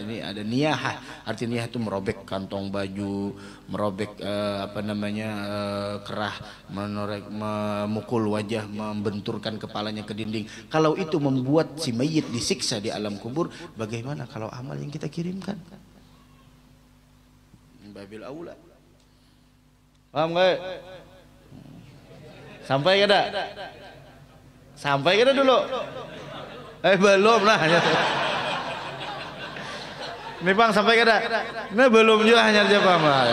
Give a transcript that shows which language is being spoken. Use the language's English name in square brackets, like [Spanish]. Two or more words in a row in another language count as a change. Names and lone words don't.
[Indonesian] Ini ada niyahah, arti niyah itu merobek kantong baju, merobek kerah, memukul wajah, membenturkan kepalanya ke dinding. Kalau itu membuat si mayit disiksa di alam kubur, bagaimana kalau amal yang kita kirimkan? [Arabic] باب الأولى. [Indonesian] Paham gak? [Banjar] Sampai kada? Sampai kada dulu? Belum lah. Ini bang sampai kada? Nah belum juga hanya aja paham.